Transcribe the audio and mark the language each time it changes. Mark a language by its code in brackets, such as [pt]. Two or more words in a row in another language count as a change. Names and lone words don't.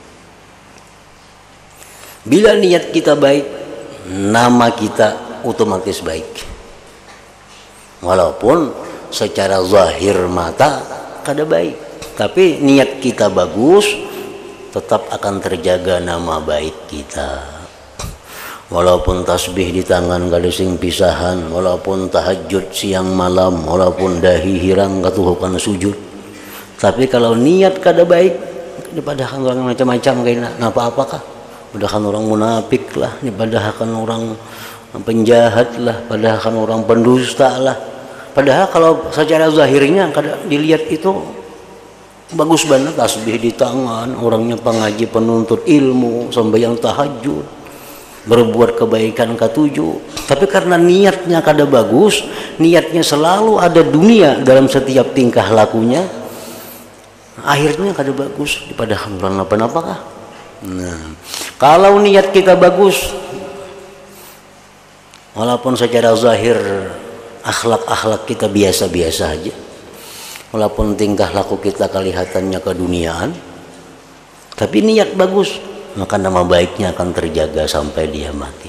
[id] Bila niat kita baik, nama kita otomatis baik. Walaupun secara zahir mata kada baik, tapi niat kita bagus, tetap akan terjaga nama baik kita. Walaupun tasbih di tangan kada sing pisahan, walaupun tahajud siang malam, walaupun dahi hirang katuhukan sujud, tapi kalau niat kada baik, daripada orang macam-macam kayak apa-apakah, padahal orang munafik lah, padahal orang penjahat lah, padahal orang pendusta lah. Padahal kalau secara zahirnya kada dilihat itu bagus banget, tasbih di tangan, orangnya pengaji penuntut ilmu, sembahyang tahajud, berbuat kebaikan ketujuh. Tapi karena niatnya kada bagus, niatnya selalu ada dunia dalam setiap tingkah lakunya, akhirnya kada bagus, padahal kenapa-napakah. Nah, kalau niat kita bagus, walaupun secara zahir akhlak kita biasa-biasa aja, walaupun tingkah laku kita kelihatannya keduniaan, tapi niat bagus, maka nama baiknya akan terjaga sampai dia mati.